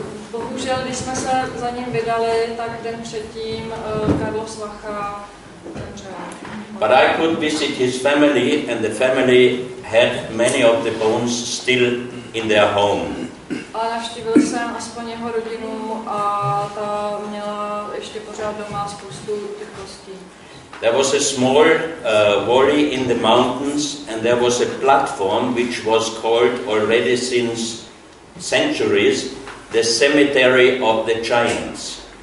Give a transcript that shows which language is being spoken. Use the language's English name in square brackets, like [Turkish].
[Czech] Bohužel, když jsme se za ním vydali, tak den předtím Carlos Vaca zemřel. [English] But I could visit his family, and the family had many of the bones still in their home. [Czech] Ale navštívil jsem aspoň jeho rodinu a ta měla ještě pořád doma spoustu těch kostí. [English] There was a small valley in the mountains, and there was a platform which was called already since centuries the cemetery of the giants.